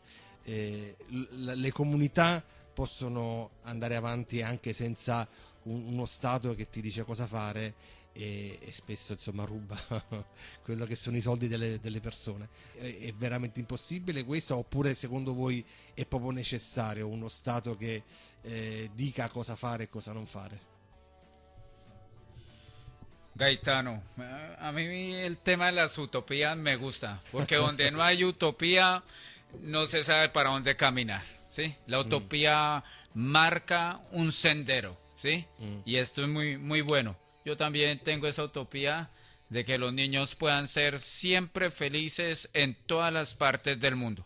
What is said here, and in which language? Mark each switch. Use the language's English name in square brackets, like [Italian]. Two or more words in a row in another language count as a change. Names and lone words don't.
[Italian] Le comunità possono andare avanti anche senza uno Stato che ti dice cosa fare e spesso insomma ruba quello che sono i soldi delle persone. È veramente impossibile questo, oppure secondo voi è proprio necessario uno Stato che dica cosa fare e cosa non fare? Gaetano, [Spanish] a mí el tema de las utopías me gusta, porque donde no hay utopía no se sabe para dónde caminar, ¿sí? La utopía marca un sendero, ¿sí? Y esto es muy, muy bueno. Yo también tengo esa utopía de que los niños puedan ser siempre felices en todas las partes del mundo.